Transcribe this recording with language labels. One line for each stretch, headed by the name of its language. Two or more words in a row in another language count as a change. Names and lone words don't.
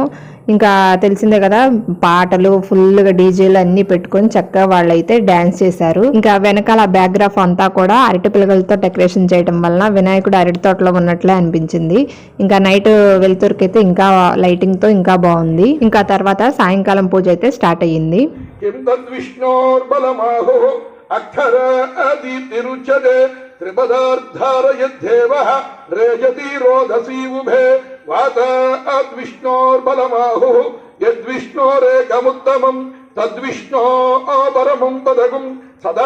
Telugu: ఇంకా తెలిసిందే కదా, పాటలు ఫుల్గా డీజేలు అన్ని పెట్టుకొని చక్కగా వాళ్ళైతే డాన్స్ చేశారు. ఇంకా వెనకాల బ్యాక్గ్రాఫ్ అంతా కూడా అరటి పిల్లలతో డెకరేషన్ చేయడం వలన వినాయకుడు అరటి తోటలో ఉన్నట్లే అనిపించింది. ఇంకా నైట్ వెలుతురుకైతే ఇంకా లైటింగ్ తో ఇంకా బాగుంది. ఇంకా తర్వాత సాయంకాలం పూజ అయితే స్టార్ట్ అయ్యింది.
Sanskrit: अक्षरादितिरुच्यते त्रिपदार्थारयद्धेवः रेजति रोधसी उभे वाताद्विष्णोर्बलमाहुः यद्विष्णोरेकमुत्तमम् तद्विष्णोः परमं पदकं सदा